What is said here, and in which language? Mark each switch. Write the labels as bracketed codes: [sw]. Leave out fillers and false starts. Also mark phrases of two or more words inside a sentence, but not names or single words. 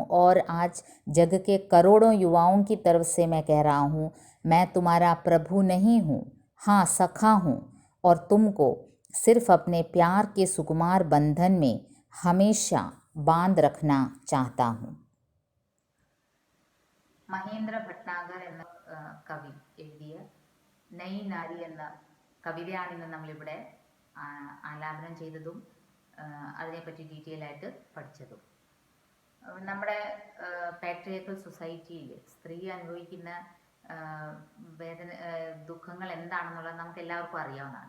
[hi] और आज जग के करोड़ों युवाओं की तरफ से मैं कह रहा हूँ, मैं तुम्हारा प्रभु नहीं हूँ, हाँ सखा हूँ, और तुमको सिर्फ अपने प्यार के सुकुमार बंधन में हमेशा बांध रखना चाहता हूँ. [ml] മഹേന്ദ്ര ഭട്നാഗർ എന്ന കവി എഴുതിയ നൈ നാരി എന്ന കവിതയാണിന്ന് നമ്മളിവിടെ ആലാപനം ചെയ്തതും അതിനെപ്പറ്റി ഡീറ്റെയിൽ ആയിട്ട് പഠിച്ചതും. നമ്മുടെ [en] patriarchal society [ml] സ്ത്രീ അനുഭവിക്കുന്ന വേദന ദുഃഖങ്ങൾ എന്താണെന്നുള്ളത് നമുക്ക് എല്ലാവർക്കും അറിയാവുന്നതാണ്.